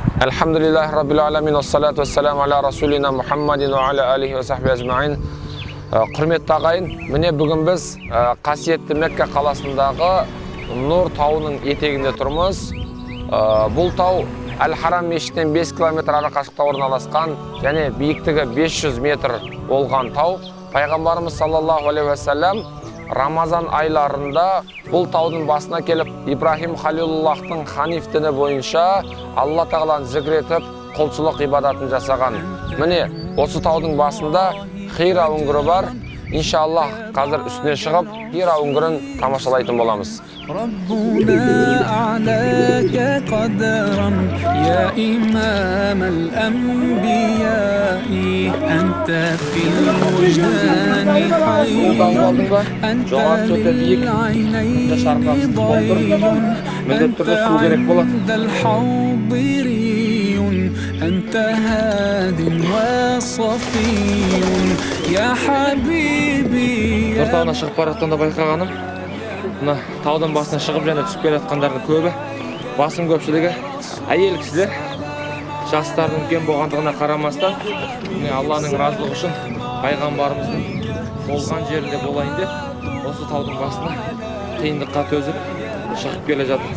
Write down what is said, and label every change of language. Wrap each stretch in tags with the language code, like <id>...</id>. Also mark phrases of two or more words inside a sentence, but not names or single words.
<ar>الحمد لله رب العالمين والصلاة والسلام على رسولنا محمد وعلى آله وصحبه أجمعين.</ar> <kk>Құрметті ағайын, міне бүгін біз қасиетті Мекке қаласындағы Нұр тауының етегінде тұрмыз. Бұл тау Әл-Харам мешітінен 5 километр арақашықта орналасқан және биіктігі 500 метр болған тау. Пайғамбарымыз</kk> <ar>صلى الله عليه وسلم</ar> <kk>Рамазан айларында бұл таудың басына келіп, Ибрахим Халилуллахтың ханиф діні бойынша Алла тағаланы зікір етіп, құлшылық ибадатын жасаған. Міне осы таудың басында Хира үңгірі бар. Иншаллах, қазір үстіне шығып, Хира үңгірін тамашалайтын боламыз.</kk> <ar>ربنا أعلاك قدرا يا إمام الأنبياء أنت في الوجدان حي أنت للعينين ضي أنت عند الحاضري أنت هاد وصفي يا حبيبي.</ar> <kk>Нұр тауына шығып бара жатқанда байқағаным, мына таудың басына шығып және түсіп келе жатқандардың көбі, басым көпшілігі әйел кісілер. Жастардың үлкен болғандығына қарамастан, Алланың разылығы үшін пайғамбарымыздың болған жерінде болайын деп, осы таудың басына қиындыққа төзіп шығып келе жатыр.</kk>